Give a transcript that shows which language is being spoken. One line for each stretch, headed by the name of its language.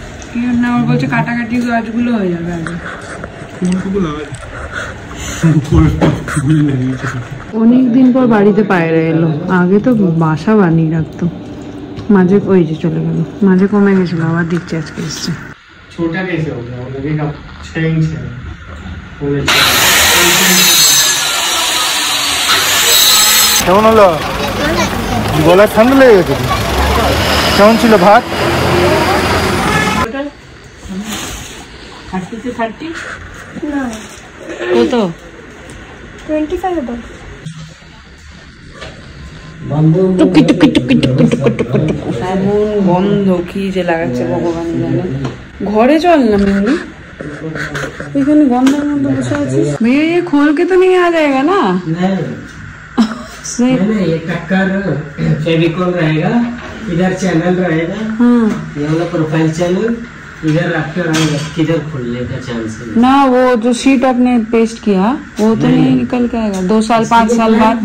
Bangla: কি না, ওর বলছে কাটাকাটি গাছগুলো হয়ে যাবে আগে। অনেকদিন পর বাড়িতে পায়রা এলো, আগে তো বাসা বানিয়ে রাখতো। মাঝে ওই যে চলে গেল, মাঝে কমে গেছিল, আবার দিচ্ছে আজকে এসছে।
Hindi: छोटा कैसे हो गया, लगेगा 6 इंच है।
Bangla: কেমন হলো? গলায় ঠান্ডা লেগে গেছে। কেমন ছিল ভাত? কত? 25 about। টুকি টুকি টুকি টুকি টুকি টুকি টুকি, এমন গন্ধ, কি যে লাগাচ্ছে ভগবান জানে। ঘরে চল না মিমি, এখানে গন্ধের মধ্যে বসে আছিস।
Hindi: भैया ये खोल के तो नहीं आ जाएगा ना? नहीं, ये टक्कर फेविकॉल रहेगा, इधर चैनल रहेगा, हाँ ये वाला प्रोफाइल चैनल, इधर रैप्टर आएगा, किधर खुलने का चांस है ना। वो जो शीट आपने पेस्ट किया वो तो नहीं निकल के आएगा 2 साल 5 साल बाद।